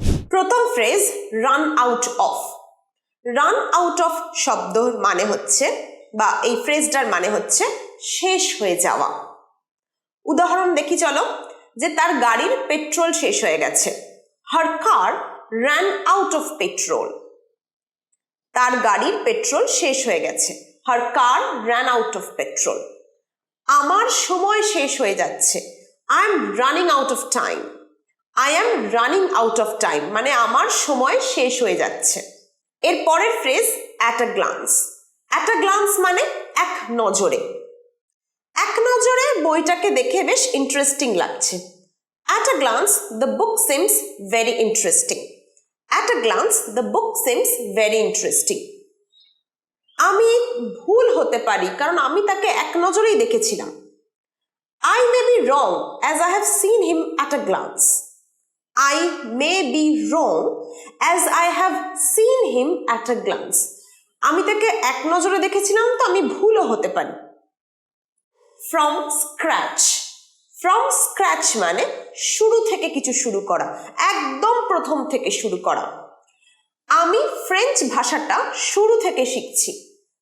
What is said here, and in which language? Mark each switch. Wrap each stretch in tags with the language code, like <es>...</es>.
<bn>প্রথম phrase, run out of. Run out of শব্দর মানে হচ্ছে বা এই ফ্রেজটার মানে হচ্ছে শেষ হয়ে যাওয়া। উদাহরণ দেখি চলো, যে তার গাড়ির পেট্রোল শেষ হয়ে গেছে।</bn> <en>her car ran out of petrol,</en> <bn>তার গাড়ির পেট্রোল শেষ হয়ে গেছে।</bn> <en>Her car ran out of petrol।</en> <bn>আমার সময় শেষ হয়ে যাচ্ছে।</bn> <en>I am running out of time, I am running out of time</en> <bn>মানে আমার সময় শেষ হয়ে যাচ্ছে। এর পরের phrase at a glance. At a glance মানে এক নজরে। এক নজরে বইটাকে দেখে বেশ ইন্টারেস্টিং লাগছে।</bn> <en>At a glance, the book seems very interesting. At a glance, the book seems very interesting.</en> <bn>আমি ভুল হতে পারি কারণ আমি তাকে এক নজরেই দেখেছিলাম।</bn> <en>I may be wrong as I have seen him at a glance. I may be wrong as I have seen him at a glance.</en> <bn>আমি তাকে এক নজরে দেখেছিলাম তো আমি ভুলও হতে পারি। From scratch. ফ্রম স্ক্র্যাচ মানে শুরু থেকে কিছু শুরু করা, একদম প্রথম থেকে শুরু করা। আমি ফ্রেঞ্চ ভাষাটা শুরু থেকে শিখছি।</bn>